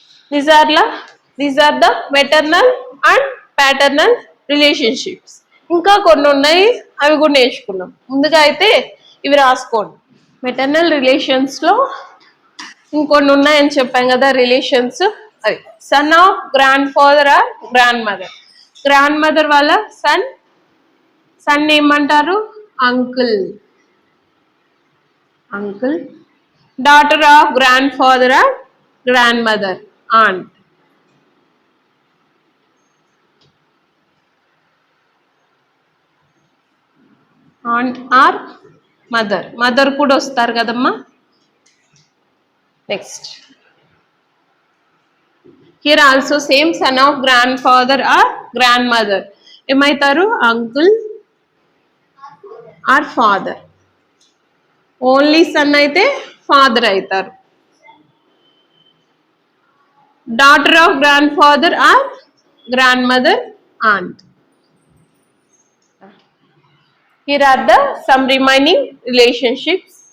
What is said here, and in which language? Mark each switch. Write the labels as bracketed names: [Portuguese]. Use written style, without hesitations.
[English] These are the maternal and paternal relationships. [Telugu] ఇంకా కొన్ని ఉన్నాయి, అవి కూడా నేర్చుకున్నాం. ముందుగా అయితే ఇవి రాసుకోండి. మెటర్నల్ రిలేషన్స్ లో ఇంకొన్ని ఉన్నాయని చెప్పాం కదా రిలేషన్స్. [English] అవి son of grandfather or grandmother. Grandmother వాళ్ళ son, son ఏమంటారు? Uncle. Uncle. Daughter of grandfather or grandmother, aunt. Aunt or mother. Mother [Telugu] కూడా వస్తారు కదమ్మా. [English] Next here also same son of grandfather or grandmother ఏమైతారు? Uncle or father. Only son అయితే father అవుతారు. Daughter of grandfather or grandmother, aunt. Here are the some remaining relationships.